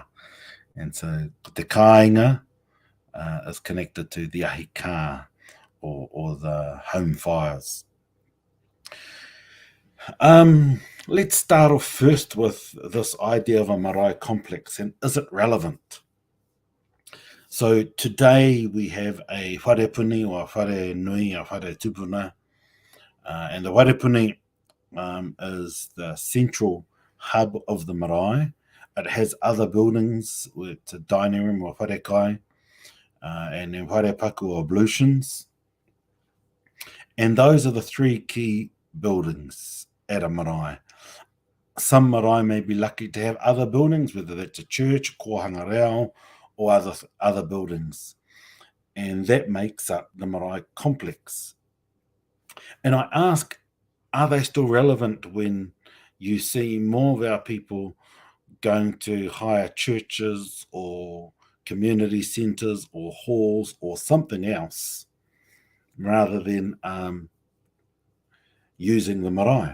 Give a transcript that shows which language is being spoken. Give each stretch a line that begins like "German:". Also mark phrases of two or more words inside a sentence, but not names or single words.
English: And so the kāinga is connected to the
Māori: ahi ka,
English: or the home fires. Let's start off first with this idea of a marae complex, and is it relevant? So today we have a wharepuni, or a
Māori: whare nui,
English: or
Māori: whare tupuna,
English: and the wharepuni is the central hub of the marae. It has other buildings, it's a dining room or wharekai, and then wharepaku or ablutions. And those are the 3 key buildings at a marae. Some marae may be lucky to have other buildings, whether that's a church,
Māori: kohanga reo,
English: or other buildings. And that makes up the marae complex. And I ask, are they still relevant when you see more of our people going to hire churches or community centres or halls or something else rather than using the marae?